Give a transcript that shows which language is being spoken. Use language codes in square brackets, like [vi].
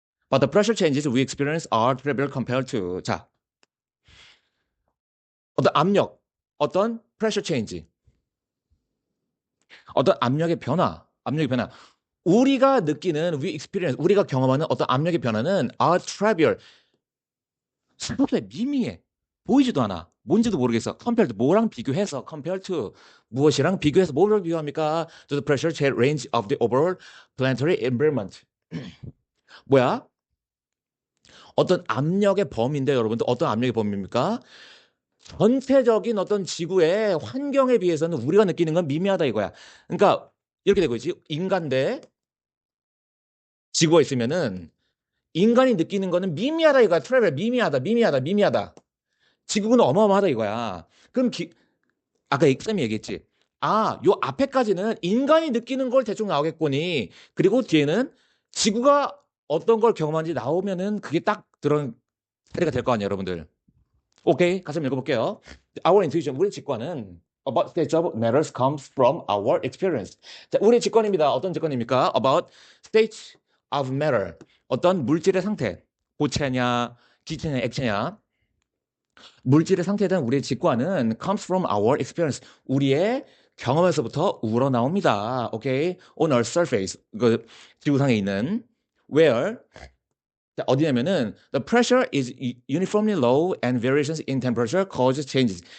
[en] But the pressure changes we experience are trivial compared to [ko] 자 어떤 압력, 어떤 pressure change, 어떤 압력의 변화. 우리가 느끼는 [en] we experience, [ko] 우리가 경험하는 어떤 압력의 변화는 [en] are trivial, [ko] 생각보다 미미해. 보이지도 않아. 뭔지도 모르겠어. [en] compared to [ko] 뭐랑 비교해서 compared to 무엇이랑 비교해서 뭐를 비교합니까? [en] To the pressure change range of the overall planetary environment. [ko] 뭐야? 어떤 압력의 범위인데 여러분들 어떤 압력의 범위입니까? 전체적인 어떤 지구의 환경에 비해서는 우리가 느끼는 건 미미하다 이거야. 그러니까 이렇게 되고 있지. 인간 대 지구가 있으면은 인간이 느끼는 거는 미미하다 이거야. 트래블 미미하다. 지구는 어마어마하다 이거야. 그럼 아까 쌤이 얘기했지. 아, 요 앞에까지는 인간이 느끼는 걸 대충 나오겠거니. 그리고 뒤에는 지구가 어떤 걸 경험한지 나오면은 그게 딱 그런 사례가 될 거 아니에요, 여러분들. 오케이, 같이 한번 읽어볼게요. [en] Our intuition, [ko] 우리 직관은 [en] about state of matters comes from our experience. [ko] 자, 우리 직관입니다. 어떤 직관입니까? [en] About state of matter. [ko] 어떤 물질의 상태. 고체냐, 기체냐, 액체냐. 물질의 상태에 대한 우리의 직관은 [en] comes from our experience. [ko] 우리의 경험에서부터 우러나옵니다. [en] 오케이? On our surface. [ko] 그 지구상에 있는 [en] where [ko] 자, 어디냐면은 [en] the pressure is uniformly low and variations in temperature cause changes.